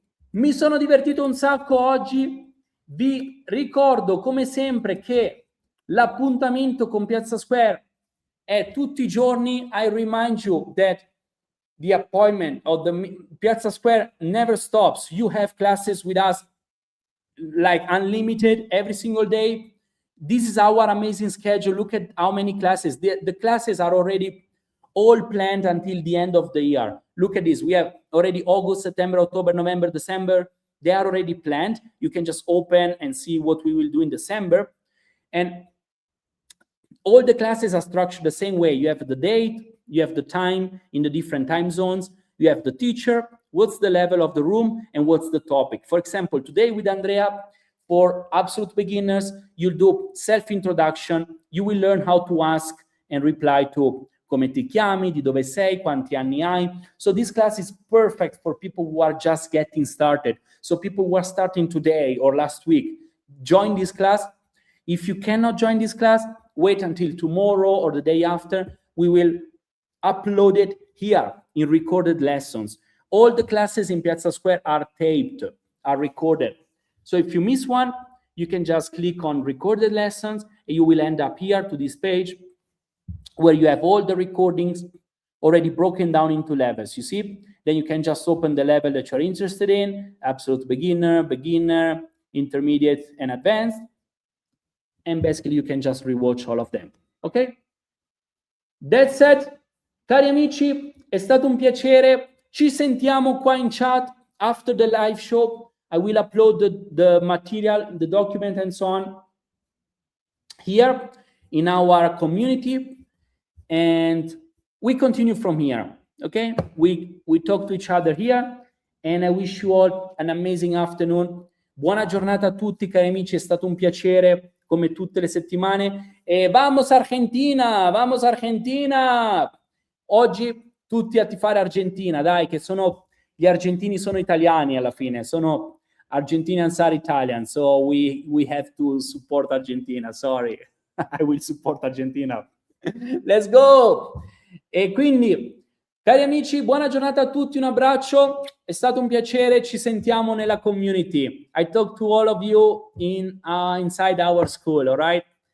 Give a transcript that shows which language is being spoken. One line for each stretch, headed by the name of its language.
Italian: Mi sono divertito un sacco oggi. Vi ricordo come sempre che l'appuntamento con Piazza Square è tutti i giorni.
English: I remind you that the appointment of the Piazza Square never stops. You have classes with us like unlimited every single day. This is our amazing schedule. Look at how many classes. The classes are already all planned until the end of the year. Look at this. We have already August, September, October, November, December. They are already planned. You can just open and see what we will do in December. And all the classes are structured the same way. You have the date, you have the time in the different time zones, you have the teacher, what's the level of the room, and what's the topic. For example, today with Andrea, for absolute beginners, you'll do self-introduction. You will learn how to ask and reply to
Italian: come ti chiami, di dove sei, quanti anni hai.
English: So this class is perfect for people who are just getting started. So people who are starting today or last week, join this class. If you cannot join this class, wait until tomorrow or the day after. We will upload it here in recorded lessons. All the classes in Piazza Square are taped, are recorded. So if you miss one, you can just click on recorded lessons and you will end up here to this page where you have all the recordings already broken down into levels, you see? Then you can just open the level that you're interested in, absolute beginner, beginner, intermediate, and advanced. And basically you can just rewatch all of them, ok? That's it.
Italian: Cari amici, è stato un piacere. Ci sentiamo qua in chat
English: after the live show. I will upload the material, the document and so on here in our community. And we continue from here, okay? We talk to each other here, and I wish you all an amazing afternoon.
Italian: Buona giornata a tutti, cari amici, è stato un piacere, come tutte le settimane.
Spanish: E vamos Argentina, vamos Argentina!
Italian: Oggi tutti a tifare Argentina, dai, che gli argentini sono italiani alla fine, sono
English: Argentinians are Italian, so we have to support Argentina, sorry. I will support Argentina. Let's go!
Italian: E quindi, cari amici, buona giornata a tutti, un abbraccio, è stato un piacere, ci sentiamo nella community.
English: I talk to all of you inside our school, all right?